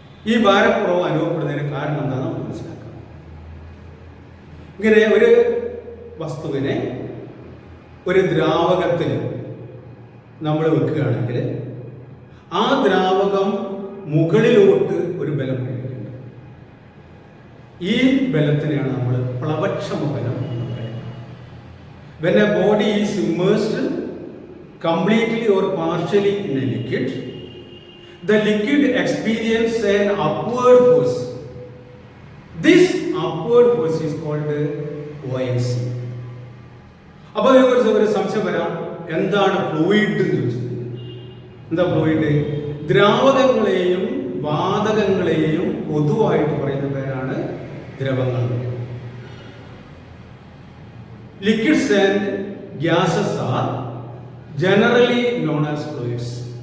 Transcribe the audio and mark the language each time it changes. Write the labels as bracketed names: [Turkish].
[Malayalam] ഈ ഭാരക്കുറവ് അനുഭവപ്പെടുന്നതിന് കാരണം എന്താണെന്ന് നമുക്ക് മനസ്സിലാക്കാം. ഇങ്ങനെ ഒരു വസ്തുവിനെ ഒരു ദ്രാവകത്തിൽ നമ്മൾ വെക്കുകയാണെങ്കിൽ ആ ദ്രാവകം മുകളിലോട്ട് ഒരു ബലം പ്രയോഗിക്കുന്നുണ്ട്. ഈ ബലത്തിനെയാണ് നമ്മൾ പ്ലവക്ഷമ ബലം എന്ന് പറയുന്നത്. [English] When a body is immersed completely or partially in a liquid, the liquid experiences an upward force. This upward force is called buoyancy. [Malayalam] അപ്പോൾ ഒരു സംശയം വരാം, എന്താണ് ഫ്ലൂയിഡ് എന്ന് ചോദിച്ചത്? എന്താ ഫ്ലൂയിഡ്? ദ്രാവകങ്ങളെയും വാതകങ്ങളെയും പൊതുവായിട്ട് പറയുന്ന പേരാണ് ദ്രവങ്ങൾ. [English] Liquids and gases are generally known as fluids.